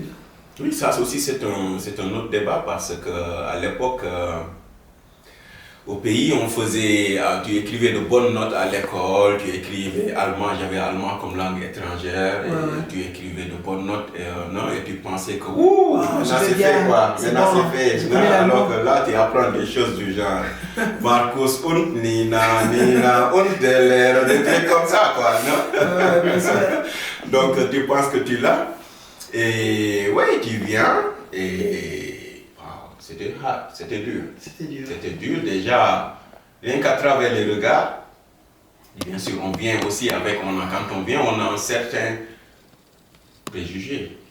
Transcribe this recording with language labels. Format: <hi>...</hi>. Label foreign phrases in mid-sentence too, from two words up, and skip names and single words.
<fr>Oui, ça aussi c'est un autre débat parce qu'à l'époque, au pays, on faisait, tu écrivais de bonnes notes à l'école, tu écrivais allemand, j'avais allemand comme langue étrangère, et tu écrivais de bonnes notes, non, et tu pensais que, maintenant c'est fait quoi, maintenant c'est fait, alors que là tu apprends des choses du genre,</fr> <de>Marcus und Nina und der,</de> <fr>des trucs comme ça quoi, non? Donc tu penses que tu l'as, et ouais, tu viens, et... C'était hard, c'était dur. C'était dur déjà, rien qu'à travers les regards. Bien sûr, on vient aussi avec, quand on vient, on a un certain préjugé.</fr>